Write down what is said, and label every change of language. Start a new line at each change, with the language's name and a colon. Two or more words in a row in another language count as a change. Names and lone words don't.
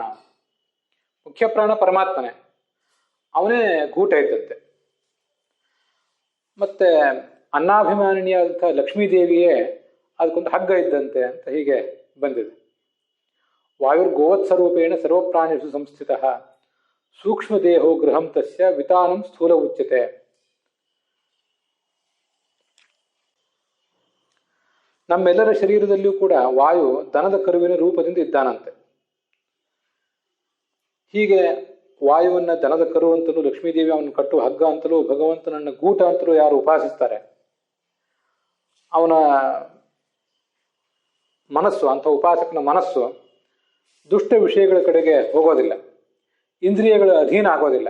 Kannada: ಮುಖ್ಯ ಪ್ರಾಣ ಪರಮಾತ್ಮನೇ, ಅವನೇ ಗೂಟ ಇದ್ದಂತೆ. ಮತ್ತೆ ಅನ್ನಾಭಿಮಾನಿನಿಯಾದಂಥ ಲಕ್ಷ್ಮೀದೇವಿಯೇ ಅದಕ್ಕೊಂದು ಹಗ್ಗ ಇದ್ದಂತೆ ಅಂತ ಹೀಗೆ ಬಂದಿದೆ.
Sanskrit: ವಾಯುರ್ಗೋವತ್ಸರೂಪೇಣ ಸರ್ವಪ್ರಾಣಿಷು ಸಂಸ್ಥಿತ ಸೂಕ್ಷ್ಮ ದೇಹೋ ಗೃಹಂ ತಸ್ಯ ವಿತಾನಂ ಸ್ಥೂಲ ಉಚ್ಯತೆ.
Kannada: ನಮ್ಮೆಲ್ಲರ ಶರೀರದಲ್ಲಿಯೂ ಕೂಡ ವಾಯು ದನದ ಕರುವಿನ ರೂಪದಿಂದ ಇದ್ದಾನಂತೆ. ಹೀಗೆ ವಾಯುವನ್ನ ದನದ ಕರು ಅಂತಲೂ, ಲಕ್ಷ್ಮೀದೇವಿ ಅವನು ಕಟ್ಟುವ ಹಗ್ಗ ಅಂತಲೂ, ಭಗವಂತನನ್ನ ಗೂಟ ಅಂತಲೂ ಯಾರು ಉಪಾಸಿಸ್ತಾರೆ, ಅವನ ಮನಸ್ಸು, ಅಂಥ ಉಪಾಸಕನ ಮನಸ್ಸು ದುಷ್ಟ ವಿಷಯಗಳ ಕಡೆಗೆ ಹೋಗೋದಿಲ್ಲ, ಇಂದ್ರಿಯಗಳ ಅಧೀನ ಆಗೋದಿಲ್ಲ.